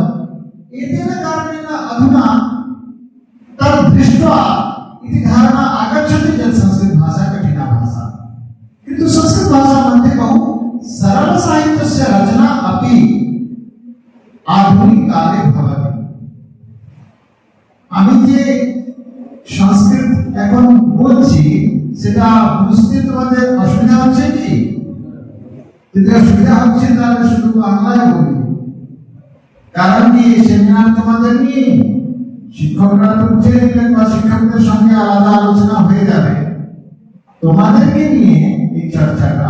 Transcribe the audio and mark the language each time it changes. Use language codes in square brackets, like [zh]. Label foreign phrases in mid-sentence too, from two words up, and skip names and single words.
[sa] एतेन कारणेन अधुना तद् दृष्ट्वा इति धारणा आगच्छति यत् संस्कृत भाषा कठिना भाषा, किन्तु संस्कृत भाषा मध्ये बहु सरल साहित्यस्य रचना अपि आधुनिक काले भवति। [bn] আমি যে সংস্কৃত এখন বলছি সেটা বুঝতে তোমাদের অসুবিধা হচ্ছে কি? যদি অসুবিধা হচ্ছে তাহলে শুধু বাংলায় বলি, কারণ কি সেমিনার তোমাদের নিয়ে শিক্ষকরা তো বুঝিয়ে দিলেন বা শিক্ষকদের সঙ্গে আলাদা আলোচনা হয়ে যাবে, তোমাদেরকে নিয়ে এই চর্চাটা।